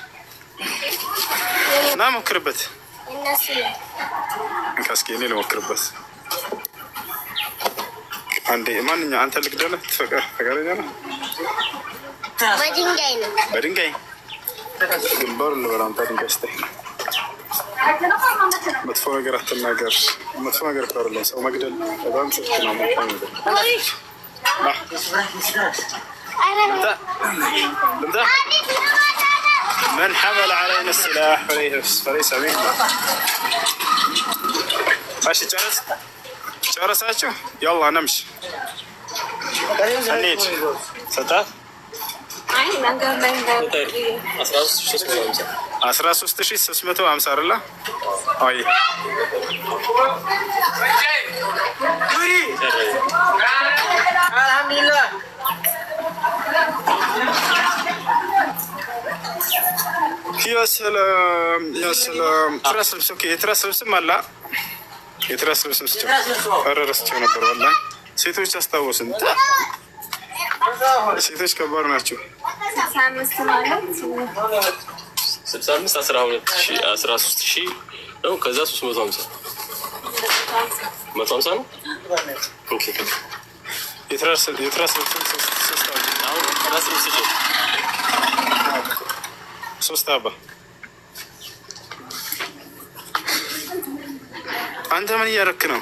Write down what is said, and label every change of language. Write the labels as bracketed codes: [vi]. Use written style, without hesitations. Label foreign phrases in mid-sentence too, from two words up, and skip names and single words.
[am] ና ሞክርበት። እንካስኪ እኔ ልሞክርበት አንዴ። ማንኛው አንተ ልግደልህ ፈቃደኛ ነህ? በድንጋይ ነው። በድንጋይ ግንባሩን ልበላ። አንተ ድንጋይ ስታይ መጥፎ ነገር አትናገር። መጥፎ ነገር ካለ ሰው መግደል በጣም ጽድቅ ነው። [ar] من حمل علينا السلاح فليس منه. [am] ماشي ጨረሳችሁ? [ar] يلا نمشي [am] እንሂድ። ሰጣት 13,350 አይደለ? [ar] አይ አልሐምዱሊላህ። يا سلام يا سلام. [am] ትራስ ልብስ ኦኬ። የትራስ ልብስም አለ። የትራስ ልብስም ረስቸው ነበር ወላሂ። ሴቶች አስታወስን። ሴቶች ከባድ ናቸው። 65 13,000 ነው። ከዛ 350 150 ነው። ኦኬ የትራስ ልብስ 3 አባ። አንተ ምን እያደረክ ነው?